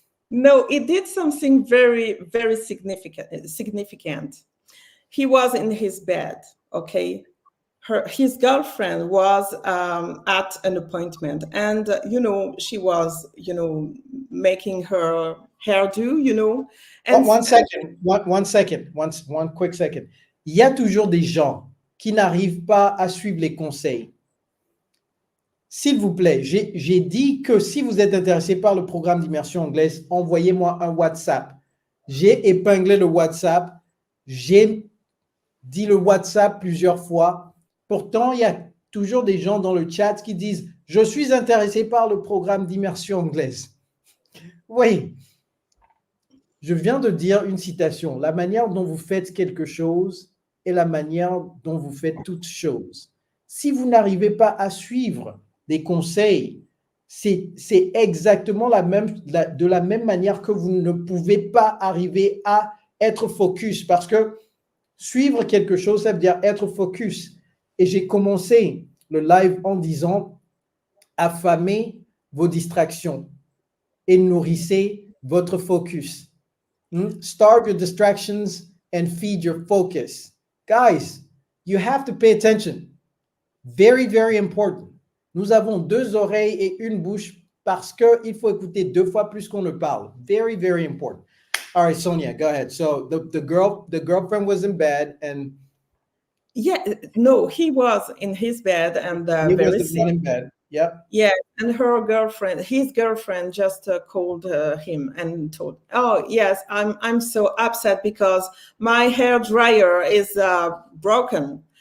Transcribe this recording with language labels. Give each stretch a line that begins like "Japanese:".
English: No, it did something very, very significant. He was in his bed. Okay. His girlfriend was at an appointment, and she was making her hairdo, and one second, one quick second.
French: Il y a toujours des gens qui n'arrivent pas à suivre les conseils. S'il vous plaît, j'ai dit que si vous êtes intéressé par le programme d'immersion anglaise, envoyez-moi un WhatsApp. J'ai épinglé le WhatsApp. J'ai dit le WhatsApp plusieurs fois. Pourtant, il y a toujours des gens dans le chat qui disent « Je suis intéressé par le programme d'immersion anglaise ». Oui, je viens de dire une citation. La manière dont vous faites quelque chose est la manière dont vous faites toute chose. Si vous n'arrivez pas à suivre des conseils, c'est exactement de la même manière que vous ne pouvez pas arriver à être focus, parce que suivre quelque chose, ça veut dire être focus. Et j'ai commencé le live en disant affamer vos distractions. et nourrissez votre focus.
English: Starve your distractions and feed your focus. Guys, you have to pay attention. Very, very important.
French: Nous avons deux oreilles et une bouche parce qu'il faut écouter deux fois plus qu'on ne parle.
English: Very, very important. All right, Sonia, go ahead. So the girlfriend was in bed and Yeah, no, he was in his bed and he was very the sick. one in bed. Yep. Yeah, and his girlfriend, just called him and told, "Oh yes, I'm so upset because my hair dryer is broken."